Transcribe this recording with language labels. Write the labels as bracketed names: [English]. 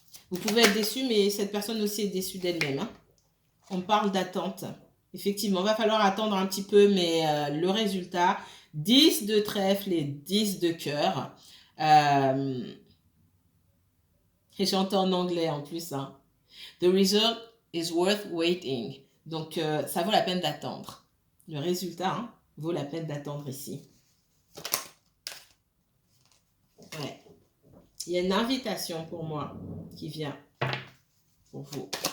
[French] Vous pouvez être déçu, mais cette personne aussi est déçue d'elle-même. Hein. On parle d'attente. Effectivement, il va falloir attendre un petit peu, mais le résultat, 10 de trèfle et 10 de cœur. Et j'entends en anglais en plus. Hein. [English] The result is worth waiting. [French] Donc, ça vaut la peine d'attendre. Le résultat hein, vaut la peine d'attendre ici. Ouais. Il y a une invitation pour moi qui vient pour vous.